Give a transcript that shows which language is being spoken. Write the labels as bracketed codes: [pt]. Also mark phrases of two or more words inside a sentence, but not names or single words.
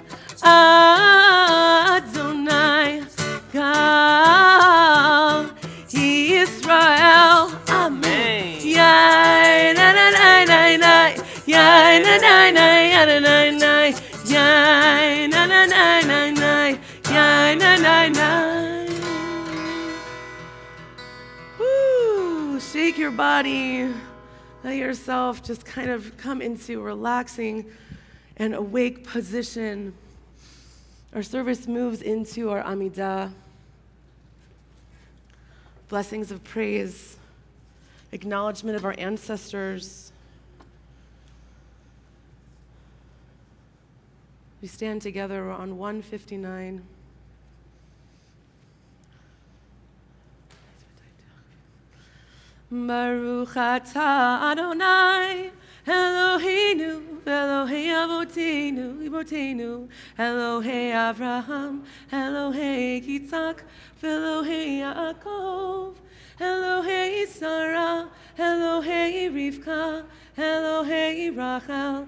[he] אדוני גאל ישראל אמן. Yai na na na na na Yai na na na na na na Yai na na na na na Yai na na na. Woo! [en] Shake your body. Let yourself just kind of come into a relaxing and awake position. Our service moves into our Amidah. Blessings of praise, acknowledgement of our ancestors. We stand together on 159. [he] ברוך אתה אדוני אלוהינו אלוהי אבותינו אלוהי אברהם אלוהי יצחק אלוהי יעקב אלוהי שרה אלוהי רבקה אלוהי רחל